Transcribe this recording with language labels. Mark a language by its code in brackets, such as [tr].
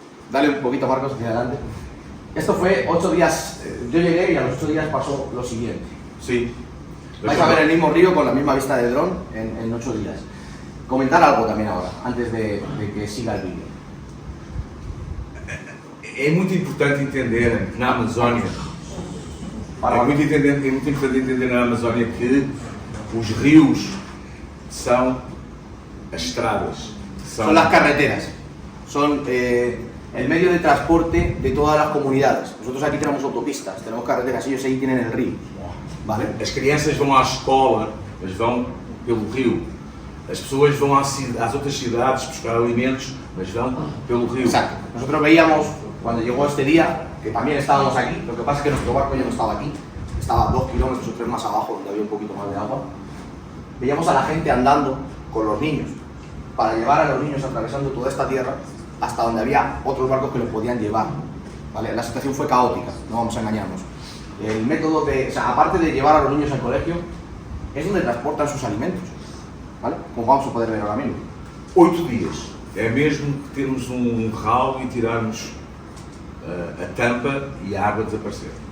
[es] Dale un poquito, Marcos, hacia adelante. Esto fue 8 días, yo llegué y a los 8 días pasó lo siguiente. Sí. Vais a ver el mismo río con la misma vista de dron en 8 días. Comentar algo también ahora, antes de que siga el vídeo. [pt] É muito importante entender que na Amazónia, muito importante entender na Amazónia que os rios são as estradas. [es] Son las carreteras, son el medio de transporte de todas las comunidades. Nosotros aquí tenemos autopistas, tenemos carreteras, ellos ahí tienen el río. ¿Vale? [pt] As crianças vão à escola, mas vão pelo rio. As pessoas vão às outras cidades buscar alimentos, mas vão pelo río. [es] Exacto. Nosotros veíamos, cuando llegó este día, que también estábamos aquí, lo que pasa es que nuestro barco ya no estaba aquí, estaba 2 kilómetros o 3 más abajo, donde había un poquito más de agua. Veíamos a la gente andando con los niños, para llevar a los niños atravesando toda esta tierra hasta donde había otros barcos que los podían llevar. ¿Vale? La situación fue caótica, no vamos a engañarnos. El método o sea, aparte de llevar a los niños al colegio, es donde transportan sus alimentos, ¿vale? Como vamos a poder ver ahora mismo. [pt] 8 dias. É mesmo que termos ralo e tirarmos a tampa e a água desaparecer.